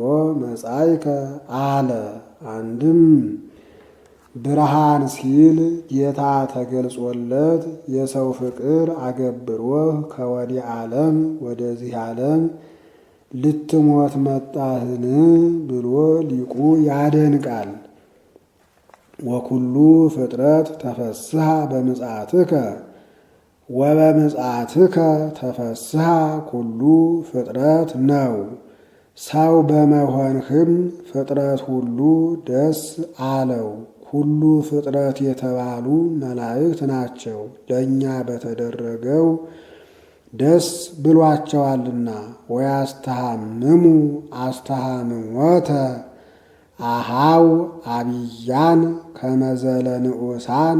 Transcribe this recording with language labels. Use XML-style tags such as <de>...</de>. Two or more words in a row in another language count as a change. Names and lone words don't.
<am>መጻእከ አለ። አንድም ብርሃን ሲል ጌታ ተገልጾለት የሰው ፍቅር አገብሮህ ከወዲህ ዓለም ወደዚህ ዓለም ልትሞት መጣህን ብሎ ሊቁ ያደንቃል።</am> <gez>ወኩሉ ፍጥረት ተፈስሐ በምጽአትከ ወበምጽአትከ ተፈስሐ ኩሉ ፍጥረት</gez> <am>ነው። ሰው በመሆንህም ፍጥረት ሁሉ ደስ አለው። ሁሉ ፍጥረት የተባሉ መላእክት ናቸው። ለእኛ በተደረገው ደስ ብሏቸዋልና።</am> <gez>ወያስተሃምሙ አስተሃምሞተ አሃው አብያን ከመዘለ ንዑሳን</gez>